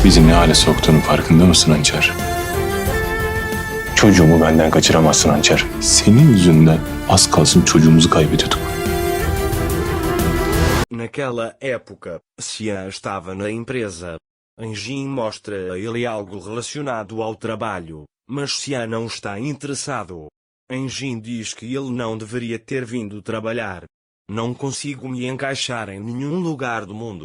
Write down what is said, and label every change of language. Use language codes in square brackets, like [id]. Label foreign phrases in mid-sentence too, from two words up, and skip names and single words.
[tr] Bizi ne hale soktuğunun farkında mısın Hançer? Çocuğumu benden kaçıramazsın Hançer. Senin yüzünden az kalsın çocuğumuzu kaybediyorduk. [pt] Naquela época, Cian estava na empresa. Anjin mostra a ele algo relacionado ao trabalho, mas Cian não está interessado. Anjin diz que ele não deveria ter vindo trabalhar. Não consigo me encaixar em nenhum lugar do mundo.